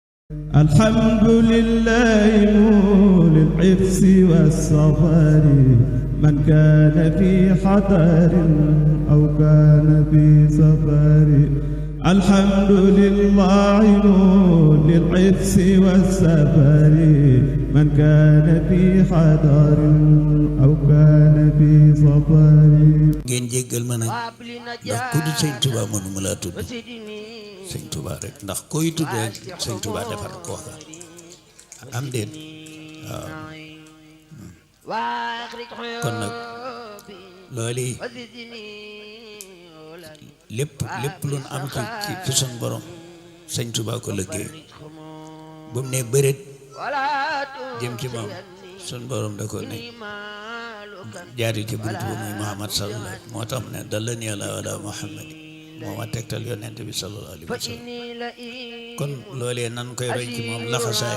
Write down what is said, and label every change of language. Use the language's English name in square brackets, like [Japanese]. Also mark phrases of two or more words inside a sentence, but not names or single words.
[Arabic] الحمد لله مولي الحفظ والصبر من كان في حضر أو كان في سفر الحمد لله مولي الحفظ والسفر من كان في حضر أو كان في سفر [Wolof] ngeen jéggal ma nag ndax ku du sëñ Tuubaa mënuma laa tudd sëñ Tuubaa rek ndax koy tudd rek sëñ Tuubaa defar kooka am déet waaw kon nag loolu yi lépp lu am ci sun borom sëñ Tuubaa ko liggéey bu mu ne bëreet jëm ci moom sun borom da ko ne jaari ci buntu ba muy Muhammad sallallahu moo tax ne [Arabic] صل على محمد [Wolof] moo ma tegtal yonent bi [Arabic] صلى الله عليه وسلم [Wolof] kon loolee nan koy roy ci moom laxasaay